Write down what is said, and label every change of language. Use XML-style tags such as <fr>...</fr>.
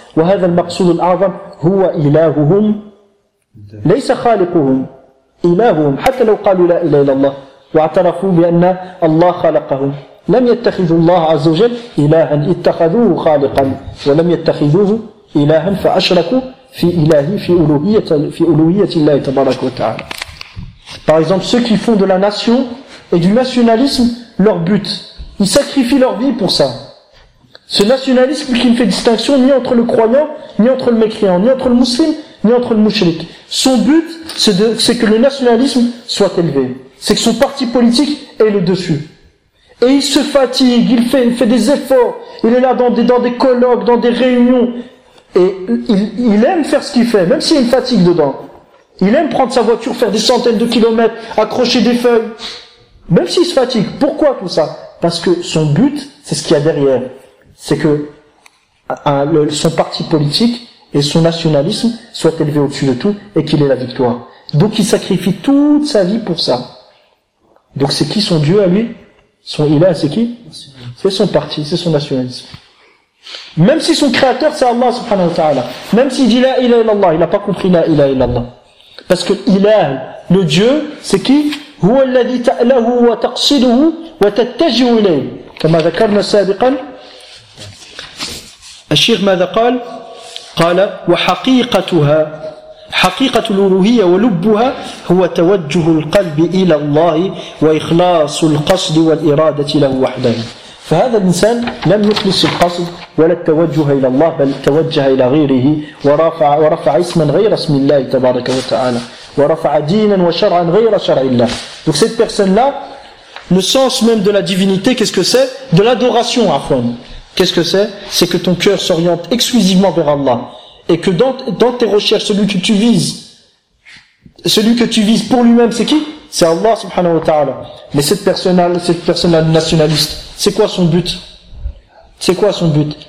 <ar>وهذا المقصود الأعظم هو إلههم ليس خالقهم إلههم حتى لو قالوا لا إله إلا الله واعترفوا بأن الله خلقهم لم يتخذوا الله عز وجل إلها اتخذوه خالقا ولم يتخذوه إلها فأشركوا في إلهي في ألوهية الله تبارك وتعالى.</ar> <fr>Par exemple, ceux qui font de la nation et du nationalisme leur but, ils sacrifient leur vie pour ça. Ce nationalisme qui ne fait distinction ni entre le croyant, ni entre le mécréant, ni entre le musulman, ni entre le mouchrik. Son but, c'est que le nationalisme soit élevé. C'est que son parti politique ait le dessus. Et il se fatigue, il fait des efforts, il est là dans des colloques, dans des réunions, et il aime faire ce qu'il fait, même s'il y a une fatigue dedans. Il aime prendre sa voiture, faire des centaines de kilomètres, accrocher des feuilles, même s'il se fatigue. Pourquoi tout ça? Parce que son but, c'est ce qu'il y a derrière. C'est que son parti politique et son nationalisme soient élevés au-dessus de tout et qu'il ait la victoire. Donc il sacrifie toute sa vie pour ça. Donc c'est qui son Dieu à lui? Son ilah, c'est qui? C'est son parti, c'est son nationalisme. Même si son créateur, c'est Allah subhanahu wa ta'ala. Même s'il dit la ilaha illallah, il n'a pas compris la ilaha illallah. Parce que ilah, le Dieu, c'est qui?</fr> <ar>هو الذي تأله وتقصده وتتجه إليه كما ذكرنا سابقا. الشيخ ماذا قال؟ قال وحقيقتها حقيقة الألوهية ولبها هو توجه القلب إلى الله وإخلاص القصد والإرادة له وحده. فهذا الإنسان لم يخلص القصد ولا التوجه إلى الله بل توجه إلى غيره ورفع اسما غير اسم الله تبارك وتعالى ورفع دينا وشرعا غير شرع الله.</ar> <fr>Donc cette personne-là, le sens même de la divinité, qu'est-ce que c'est? De l'adoration, afwan. Qu'est-ce que c'est? C'est que ton cœur s'oriente exclusivement vers Allah. Et que dans tes recherches, celui que tu vises pour lui-même, c'est qui? C'est Allah subhanahu wa ta'ala. Mais cette personne-là nationaliste, c'est quoi son but? C'est quoi son but?</fr>